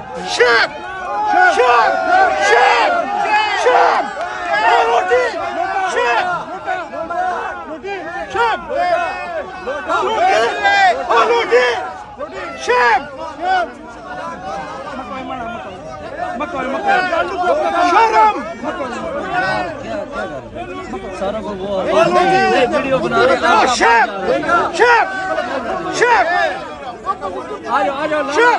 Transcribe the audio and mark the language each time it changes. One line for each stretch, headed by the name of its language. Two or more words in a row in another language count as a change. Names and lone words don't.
Turkish: Şef! Şef! Şef! Şef! Aludi! Şef! Şef! Aludi! Şef!
Hindi: शर्म सारा को वो वीडियो बना रहा है शेफ शेफ शेफ आ जाओ शेफ